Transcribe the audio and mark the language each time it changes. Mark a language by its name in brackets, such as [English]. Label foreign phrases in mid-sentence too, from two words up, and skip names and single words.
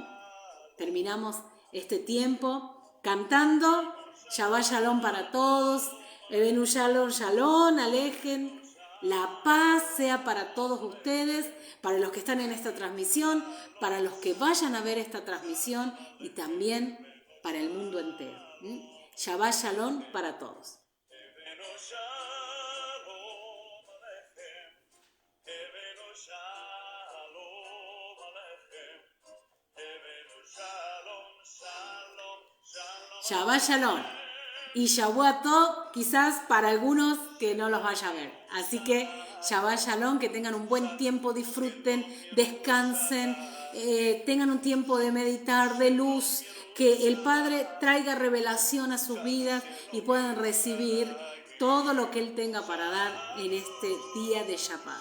[Spanish] Terminamos este tiempo cantando [Hebrew] שבת שלום [Spanish] para todos, [Hebrew] הבאנו שלום שלום, [Spanish] alejen, la paz sea para todos ustedes, para los que están en esta transmisión, para los que vayan a ver esta transmisión y también para el mundo entero. [Hebrew] שבת שלום [Spanish] para todos. [Hebrew] הבאנו שלום עליכם, הבאנו שלום עליכם, הבאנו שלום, שלום, שלום. שבת שלום. Y שבת טוב, [Spanish] quizás para algunos que no los vaya a ver. Así que [Hebrew] שבת שלום, [Spanish] que tengan un buen tiempo, disfruten, descansen, tengan un tiempo de meditar, de luz, que el Padre traiga revelación a sus vidas y puedan recibir todo lo que Él tenga para dar en este día de Shabbat.